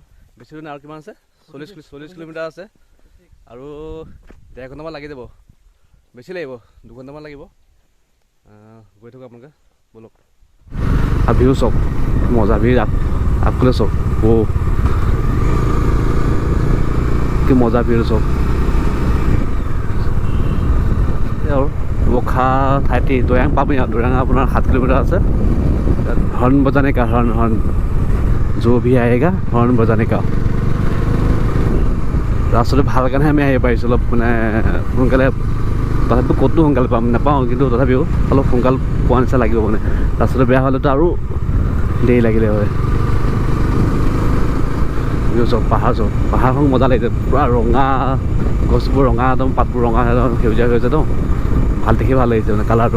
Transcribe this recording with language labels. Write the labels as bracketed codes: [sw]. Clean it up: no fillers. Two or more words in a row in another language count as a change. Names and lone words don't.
[as] বেছি দূৰ নাই, আৰু কিমান আছে 40 কিলোমিটাৰ আছে, আৰু 1.5 ঘণ্টামান লাগি যাব, বেছি লাগিব 2 ঘণ্টামান লাগিব। গৈ থাকোঁ আপোনালোকে, ব'লক। আৰু ভিউ চাওক, মজা ভিউ আগফালে চাওক, কি মজা ভিউ চাওক। [hi] और वो ठाठी दोयांग पाबी दोयांग अपना 7 किलोमीटर আছে। हॉर्न बजाने का, हॉर्न जो भी आएगा हॉर्न बजाने का। [as] ৰাস্তাটো ভাল কাৰণে আমি আহিব পাৰিছোঁ অলপ মানে সোনকালে, তথাপিও ক'তো সোনকালে নাপাওঁ, কিন্তু তথাপিও অলপ সোনকাল পোৱা নিচিনা লাগিব মানে। ৰাস্তাটো বেয়া হ'লেতো আৰু দেৰি লাগিলে হয়। চব পাহাৰখন মজা লাগিছে, পূৰা ৰঙা গছবোৰ, ৰঙা একদম পাতবোৰ ৰঙা, একদম সেউজীয়া সেউজীয়া একদম ভাল, দেখি ভাল লাগিছে মানে কালাৰটো।